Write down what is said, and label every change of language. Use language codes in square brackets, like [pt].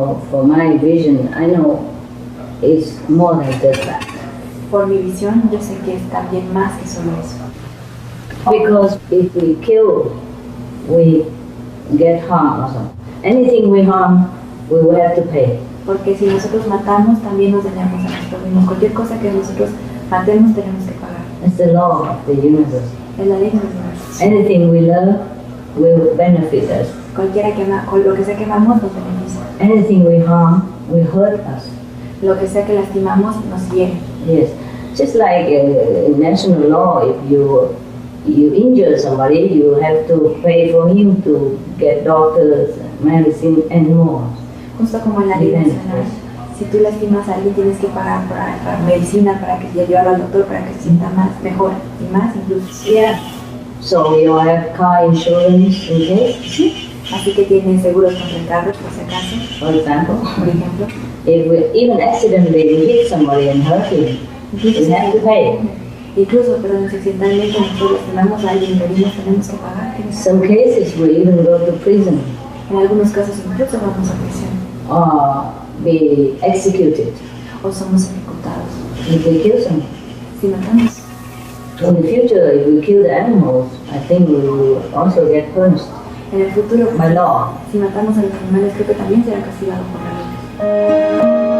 [en] For my vision, I know it's more than just that. [es] Por mi visión, yo sé que es también más que solo eso. [en] Because if we kill, we get harm also. Anything we harm, we will have to pay. [es] Porque si nosotros matamos, también nos dañamos a nosotros mismos. Cualquier cosa que nosotros matemos, tenemos que pagar. [en] It's the law of the universe. [es] Es la ley del universo. [en] Anything we love will benefit us. [es] Cualquiera que con lo que sea que amamos nos beneficia. [en] Anything we harm will hurt us. [es] Lo que sea que lastimamos nos hiere. [en] Yes, just like in national law, if you injure somebody, you have to pay for him to get doctors, medicine, and more. [es] Justo como en la ley nacional, si tú lastimas a alguien tienes que pagar para medicina, para que llevarlo al doctor, para que se sienta mejor y más incluso. [en] Yeah. So you have car insurance in case. [es] Así que tienes seguros contra el carro, por si acaso. [en] For example, [es] Por ejemplo, [en] if we even accidentally we hit somebody and hurt him, we have to pay. [es] Incluso, perdón, si accidentalmente nosotros lastimamos a alguien y herimos, tenemos que pagar. [en] Some cases we even go to prison [es] En algunos casos incluso vamos a prisión [en] or be executed [es] o somos ejecutados. [en] if we kill someone. [es] Si matamos, [en] In the future, if we kill the animals, I think we will also get punished [es] en el futuro, [en] by law. [es] si matamos a los animales, creo que también será castigado por la ley.